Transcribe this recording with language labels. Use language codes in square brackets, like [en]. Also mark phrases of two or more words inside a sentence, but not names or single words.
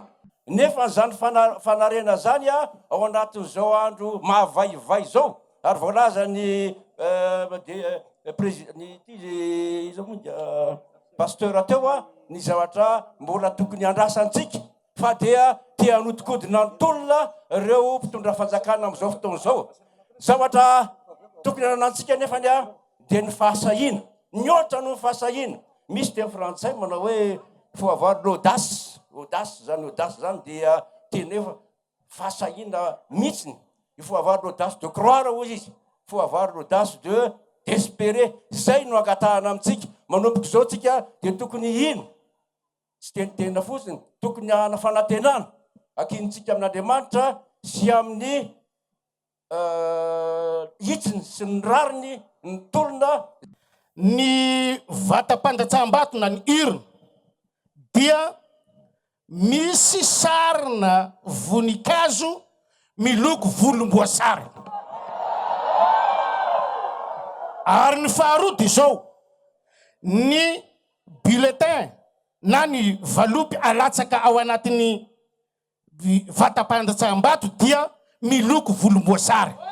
[mg] nefa zany fanarena zany ao anatin'izao andro mahavaivay zao ary voalaza ny pasteur teo ny zavatra mbola tokony andrasantsika fa dia tia hanodikodina nytolona ireo mpitondra fanjakana amin'izao fotoana zao zavatra tokony ananantsika nefa dia ny fahasahina nyotra no fahasahina misy dia frantsay manao hoe [fr] faut avoir l'audace audace [mg] zany dia tenefa fahasahina mihitsiny [fr] il faut avoir l'audace de croire [mg] ozy izy [fr] faut avoir l'audace d'espérer [mg] zay no angatahana amintsika manomboka zao tsika dia tokony ino tsy tenitena fotsiny tokony hana fanantenana akinitsika amin'Andriamanitra sy amin'ny hitsiny sy ny rariny ny tolona ny vatam-pandatsaham-bato na ny urne dia misy sarina voninkazo miloko volomboasary ary ny faharoa dia zao ny bulletin na ny valopy alatsaka ao anatin'ny vatam-pandatsaham-bato dia miloko volomboasary